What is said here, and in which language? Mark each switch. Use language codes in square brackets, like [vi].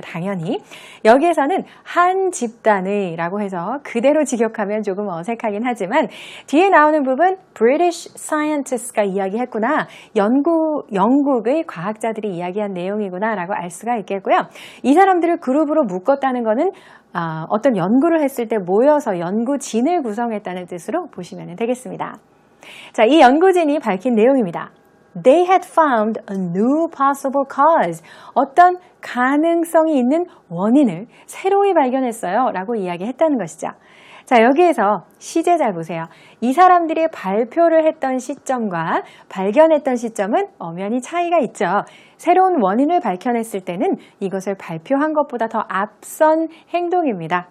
[ko] 당연히 여기에서는 한 집단의 라고 해서 그대로 직역하면 조금 어색하긴 하지만 뒤에 나오는 부분 [en] British scientists [ko] 가 이야기했구나. 영국의 과학자들이 이야기한 내용이구나 라고 알 수가 있겠고요. 이 사람들을 그룹으로 묶었다는 것은 어떤 연구를 했을 때 모여서 연구진을 구성했다는 뜻으로 보시면 되겠습니다. 자, 이 연구진이 밝힌 내용입니다. [en] They had found a new possible cause. [ko] 어떤 가능성이 있는 원인을 새로이 발견했어요. 라고 이야기했다는 것이죠. 자, 여기에서 시제 잘 보세요. 이 사람들이 발표를 했던 시점과 발견했던 시점은 엄연히 차이가 있죠. 새로운 원인을 밝혀냈을 때는 이것을 발표한 것보다 더 앞선 행동입니다.